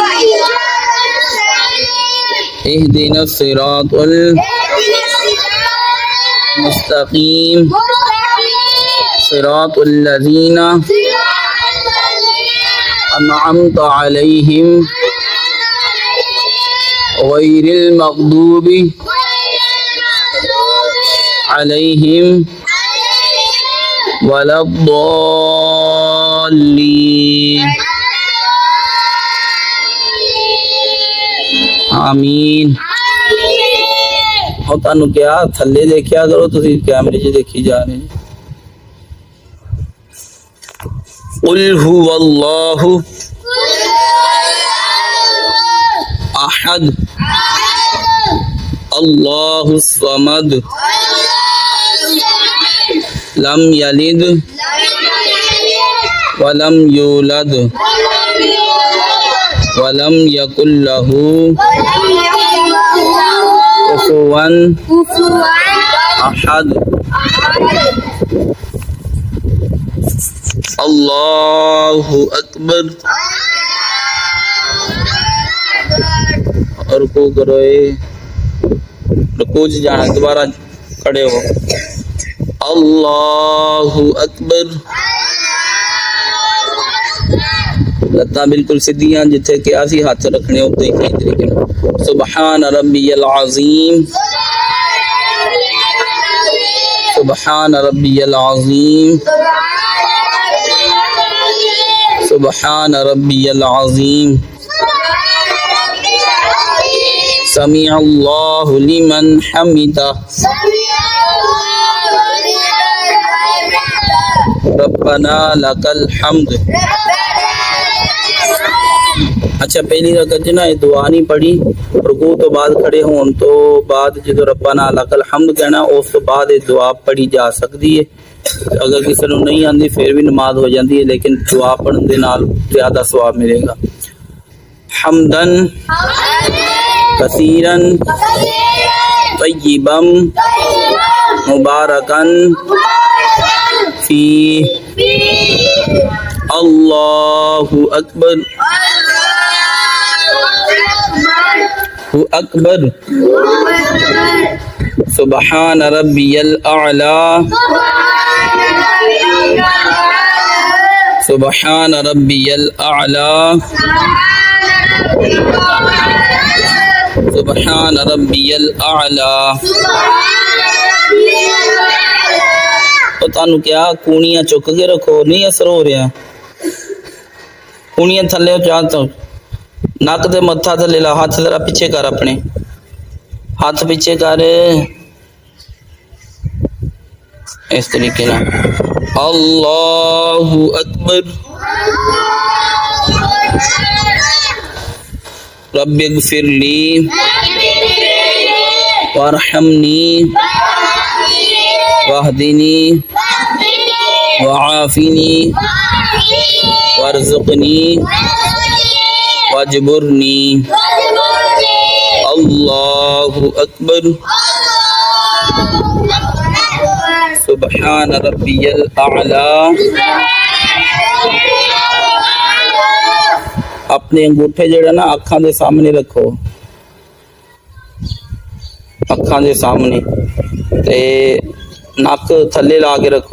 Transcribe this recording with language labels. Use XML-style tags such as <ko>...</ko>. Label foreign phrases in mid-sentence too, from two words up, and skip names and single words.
<ar>اهدنا الصراط المستقيم صراط الذين أنعمت عليهم غير المغضوب عليهم ولا الضالين. आमीन।</ar> <pa>اور تہانوں کیہ تھلے ویکھیا کرو، تسی کیمرے چ ویکھی جا رہے.</pa> <ar>قل هو الله أحد الله الصمد لم يلد ولم يولد ولم يكن له كفوا أحد. الله أكبر.</ar> <ur>اور کو کرو، رکوع جانا، دوبارہ کھڑے ہو.</ur> <ar>الله أكبر.</ar> <pa>لتاں بالکل سدھیاں، جتھے کیہ سی ہاتھ رکھنے اتے ہی صحیح طریقے نال.</pa> <ar>سبحان ربي العظيم، سبحان ربي العظيم، سبحان ربي العظيم, सुबहान रब्बियल अज़ीम। سمع الله لمن حمده، ربنا لك الحمد.</ar> <pa>اچھا، پہلی رکعت نا یہ دعا نہیں پڑھی، رکوع تو بعد کھڑے ہونے تو بعد جو</pa> <ar>ربنا لك الحمد</ar> <pa>کہنا، اس تو بعد یہ دعا پڑھی جا سکتی ہے.</pa> <ur>اگر کسی کو نہیں آتی پھر بھی نماز ہو جاتی ہے، لیکن دعا پڑھنے کے نال زیادہ ثواب ملے گا.</ur> <ar>حمدا كثيرا طيبا مباركا في. الله أكبر، أكبر. سبحان ربي الأعلى، سبحان ربي الأعلى، سبحان ربي الأعلى, सुबहान रब्बियल आला।</ar> <pa>تو تہانوں کیہ کونیاں چک کے رکھو، نہیں اثر ہو رہا. کونیاں تھلے چاہ تو نک دے متھا تھلے لا,</pa> <ur>ہاتھ ذرا پیچھے کر، اپنے ہاتھ پیچھے کر، اس طریقے نا.</ur> <ar>الله أكبر. رب اغفر لي وارحمني واهدني وعافني وارزقني واجبرني. الله أكبر. سبحان ربي الأعلى.</ar> <pa>اپنے انگوٹھے جڑا نا اکھاں دے سامنے رکھو، اکھاں دے سامنے تے نک تھلے لا کے رکھو.</pa>